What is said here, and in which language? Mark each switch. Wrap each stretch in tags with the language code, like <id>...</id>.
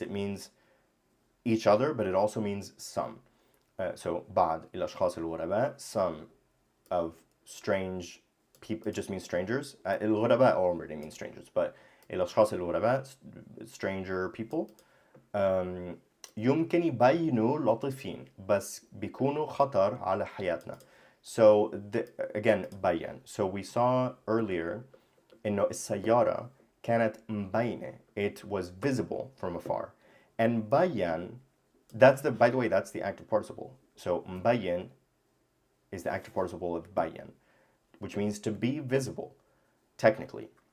<en>It means each other, but it also means some. So</en> <ar>بعض الأشخاص الغرباء,</ar> <en>some of strange people, it just means strangers. الغرباء already means strangers, but</en> <ar>الأشخاص الغرباء,</ar> <en>stranger people.</en> <ar>يمكن يبينوا لطيفين بس بيكونوا خطر على حياتنا.</ar> <en>So again, bayan. So we saw earlier,</en> <ar>إنه السيارة كانت مبينة.</ar> <en>It was visible from afar. And bayan, that's the, by the way, that's the active participle. So mbayin is the active participle of bayan, which means to be visible, technically.</en>